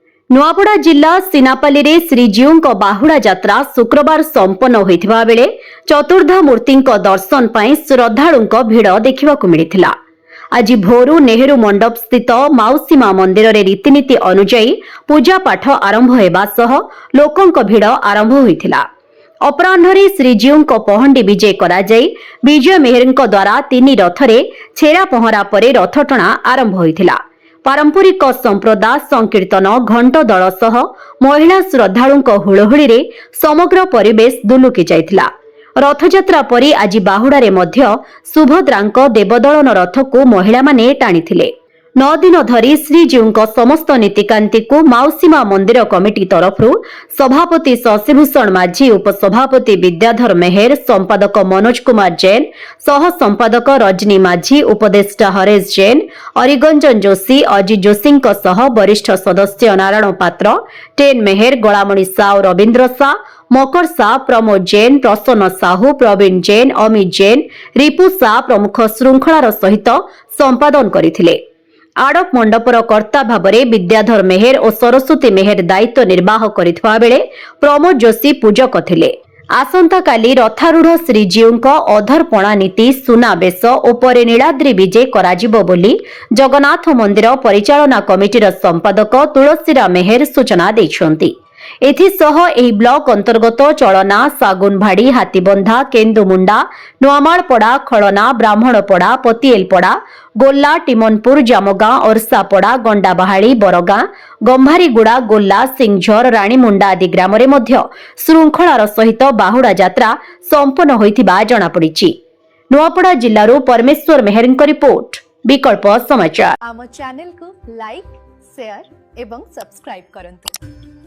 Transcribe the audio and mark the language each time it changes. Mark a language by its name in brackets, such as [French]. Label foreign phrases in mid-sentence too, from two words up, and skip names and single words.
[Odia] ନୁଆପଡ଼ା ଜିଲ୍ଲା ସିନାପାଲି ରେ ଶ୍ରୀଜୀଉ ବାହୁଡ଼ା ଯାତ୍ରା ଶୁକ୍ରବାର ସମ୍ପନ୍ନ ହୋଇଥିବା ବେଳେ ଚତୁର୍ଦ୍ଧା ମୂର୍ତ୍ତି ଦର୍ଶନ ପାଇଁ ଶ୍ରଦ୍ଧାଳୁଙ୍କ ଭିଡ଼ ଦେଖା ମିଳିଥିଲା। ଆଜି ଭୋରୁ ନେହେରୁ ମଣ୍ଡପ ସ୍ଥିତ ମାଉସୀମା ମନ୍ଦିର ରେ ରୀତିନୀତି ଅନୁଯାୟୀ ପୂଜା ପାଠ ଆରମ୍ଭ ହେବା ସହ ଲୋକଙ୍କ ଭିଡ଼ ଆରମ୍ଭ ହୋଇଥିଲା। ଅପରାହ୍ନ ଶ୍ରୀଜୀଉ ପହଣ୍ଡି ବିଜେ କରା ଯାଇ ବିଜୟ ମେହେରଙ୍କ ଦ୍ୱାରା 3 ରଥରେ ଛେରା ପହଁରା ପରେ ରଥଟଣା ଆରମ୍ଭ ହୋଇଥିଲା। ପାରମ୍ପରିକ ସମ୍ପ୍ରଦାୟ ସଂକୀର୍ତ୍ତନ ଘଣ୍ଟ ଦଳ ସହ ମହିଳା ଶ୍ରଦ୍ଧାଳୁଙ୍କ ହୁଳହୁଳି ରେ ସମଗ୍ର ପରିବେଶ ଦୁଲୁକି ଯାଇଥିଲା। ରଥଯାତ୍ରା ପରି ଆଜି ବାହୁଡ଼ାରେ ମଧ୍ୟ ସୁଭଦ୍ରାଙ୍କ ଦେବଦଳନ ରଥକୁ ମହିଳା ମାନେ ଟାଣିଥିଲେ। 9 ଦିନ ଧରି ଶ୍ରୀଜୀଉ ସମସ୍ତ ନୀତିକାନ୍ତି କୁ ମାଉସୀମା ମନ୍ଦିର କମିଟି ତରଫରୁ ସଭାପତି ଶଶିଭୂଷଣ ମାଝି, ଉପସଭାପତି ବିଦ୍ୟାଧର ମେହେର, ସମ୍ପାଦକ ମନୋଜ କୁମାର ଜୈନ, ସହ ସମ୍ପାଦକ ରଜନୀ ମାଝି, ଉପଦେଷ୍ଟା ହରେଶ ଜୈନ, ଅରିଗଞ୍ଜନ ଯୋଶୀ, ଅଜିତ ଯୋଶୀ ସହ ବରିଷ୍ଠ ସଦସ୍ୟ ନାରାୟଣ ପାତ୍ର, ଟେନ ମେହେର, ଗଲାମଣି ସାଓ, ରବୀନ୍ଦ୍ର ସା, ମକର ସା, ପ୍ରମୋଦ ଜୈନ, ପ୍ରସନ୍ନ ସାହୁ, ପ୍ରବୀଣ ଜୈନ, ଅମିତ ଜୈନ, ରିପୁ ସା ପ୍ରମୁଖ ଶୃଙ୍ଖଳାର ସହିତ ସମ୍ପାଦନ କରିଥିଲେ। ଆଡ଼ପ ମଣ୍ଡପର କର୍ତ୍ତା ଭାବରେ ବିଦ୍ୟାଧର ମେହେର ଓ ସରସ୍ୱତୀ ମେହେର ଦାୟିତ୍ୱ ନିର୍ବାହ କରିଥିବା ବେଳେ ପ୍ରମୋଦ ଯୋଶୀ ପୂଜକ ଥିଲେ। ଆସନ୍ତା କାଲି ରଥାରୂଢ଼ ଶ୍ରୀଜୀଉ ଅଧରପଣା ନୀତି ସୁନାବେଶ ଓ ନୀଳାଦ୍ରି ବିଜେ କରାଯିବ ବୋଲି ଜଗନ୍ନାଥ ମନ୍ଦିର ପରିଚାଳନା କମିଟିର ସମ୍ପାଦକ ତୁଳସୀରାମ ମେହେର ସୂଚନା ଦେଇଛନ୍ତି। ଏହାସହ ଏହି ବ୍ଲକ ଅନ୍ତର୍ଗତ ଚଲନା, ସାଗୁନଭାଡ଼ି, ହାତୀବନ୍ଧା, କେନ୍ଦୁମୁଣ୍ଡା, ନୁଆମାଲପଡ଼ା, ଖଲନା, ବ୍ରାହ୍ମଣପଡ଼ା, ପତିଏଲପଡ଼ା, ଗୋଲ୍ଲା, ଟିମନପୁର, ଜାମଗାଁ, ଓରସାପଡ଼ା, ଗଣ୍ଡାବାହାଲି, ବରଗାଁ, ଗମ୍ଭାରୀଗୁଡ଼ା, ଗୋଲ୍ଲା, ସିଂଝର, ରାଣୀମୁଣ୍ଡା ଆଦି ଗ୍ରାମ ରେ ମଧ୍ୟ ଶୃଙ୍ଖଳାର ସହିତ ବାହୁଡ଼ା ଯାତ୍ରା ସମ୍ପନ୍ନ ହୋଇଥିବା ଜଣା ପଡ଼ିଛି। ନୁଆପଡ଼ା ଜିଲ୍ଲାରୁ ପରମେଶ୍ୱର ମେହେରଙ୍କ ରିପୋର୍ଟ, ବିକଳ୍ପ ସମାଚାର। ଆମ ଚ୍ୟାନେଲ କୁ ଲାଇକ, ସେୟାର ଏବଂ ସବସ୍କ୍ରାଇବ କରନ୍ତୁ।